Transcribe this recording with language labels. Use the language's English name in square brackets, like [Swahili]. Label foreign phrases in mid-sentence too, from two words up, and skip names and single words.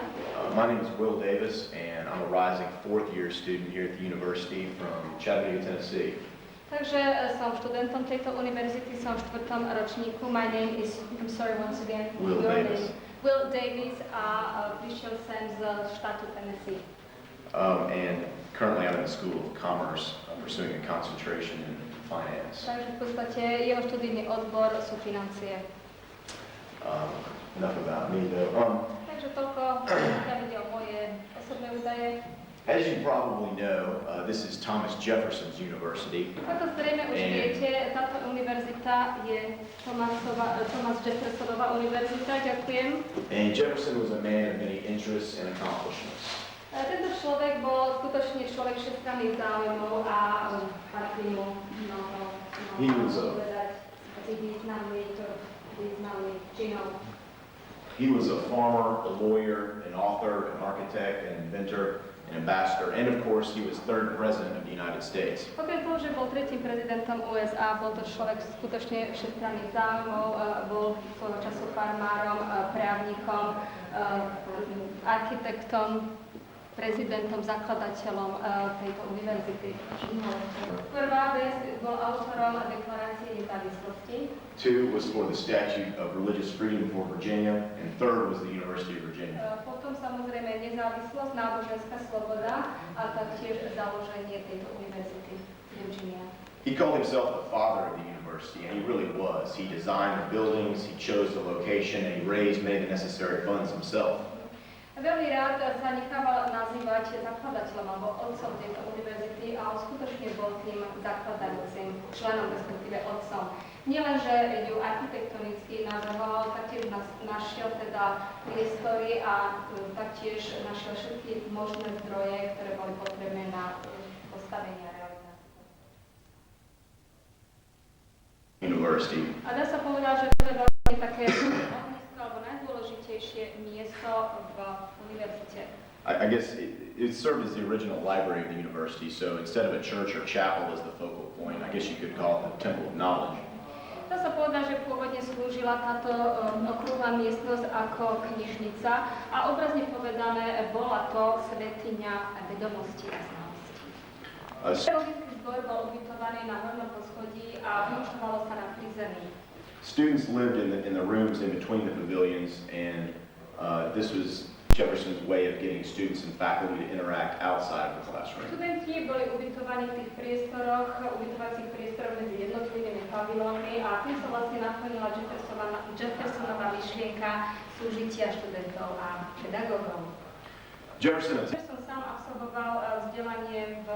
[English] My name is Will Davis, and I'm a rising fourth-year student here at the university from Chattanooga, Tennessee. [Slovak] Takže som študentom tejto univerzity, som v 4. ročníku. [English] My name is, I'm sorry once again, Will your Davis. [Slovak] name. Will Davis a prišiel sem z štátu Tennessee. [English] And currently I'm in the School of Commerce, pursuing a concentration in finance. [Slovak] Takže v podstate jeho študijný odbor sú financie. [English] Enough about me, though. [Slovak] Takže toľko, pokiaľ ide o moje osobné údaje. [English] As you probably know, this is Thomas Jefferson's University. [Slovak] Ako zrejme už viete, táto univerzita je Thomas Jeffersonová univerzita. Ďakujem. [English] And Jefferson was a man of many interests and accomplishments. [Slovak] Tento človek bol skutočne človek všestranných záujmov a patrí mu povedať významných činov. [English] He was a farmer, a lawyer, an author, an architect, an inventor, an ambassador, and of course he was third president of the United States. [Slovak] Okrem toho, že bol tretím prezidentom USA, bol to človek skutočne všestranných záujmov, bol svojho času farmárom, právnikom, architektom, prezidentom, zakladateľom tejto univerzity. Prvá vec bol autorom Deklarácie nezávislosti. [English] Two was for the Statute of Religious Freedom for Virginia, and third was the University of Virginia. [Slovak] Potom samozrejme nezávislosť, náboženská sloboda a taktiež založenie tejto univerzity Virginia. [English] He called himself the father of the university, and he really was. He designed the buildings, he chose the location, and he raised many of the necessary funds himself. [Slovak] Veľmi rád sa nechával nazývať zakladateľom alebo otcom tejto univerzity a on skutočne bol tým zakladajúcim členom, respektíve otcom. Nielen, že ju architektonicky navrhoval, taktiež našiel teda priestory a taktiež našiel všetky možné zdroje, ktoré boli potrebné na postavenie a realizáciu. University. A dá sa povedať, že to je vlastne také ohnisko alebo najdôležitejšie najdôležitejšie miesto v univerzite. [English] I guess it served as the original library of the university, so instead of a church or chapel as the focal point, I guess you could call it the Temple of Knowledge. [Slovak] Dá sa povedať, že pôvodne slúžila táto okrúhla miestnosť ako knižnica a obrazne povedané bola to svätyňa vedomosti a znalosti. Pedagogický zbor bol ubytovaný na hornom poschodí a vyučovalo sa na prízemí. [English] Students lived in the rooms in between the pavilions, and this was Jefferson's way of getting students and faculty to interact outside of the classroom. [Slovak] Študenti boli ubytovaní v tých priestoroch, ubytovacích priestoroch medzi jednotlivými pavilónmi a tým sa vlastne naplnila Jeffersonová myšlienka súžitia študentov a pedagógov. Jefferson Sám absolvoval vzdelanie v